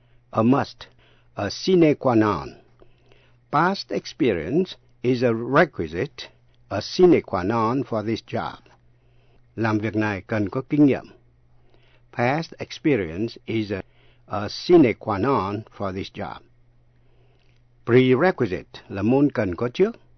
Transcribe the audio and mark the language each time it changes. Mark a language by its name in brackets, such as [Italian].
[English] A must, a sine qua non. Past experience is a requisite, a sine qua non for this job. [Vietnamese] Làm việc này cần có kinh nghiệm. [English] Past experience is a sine qua non for this job. [Vietnamese] Prerequisite là môn cần có trước.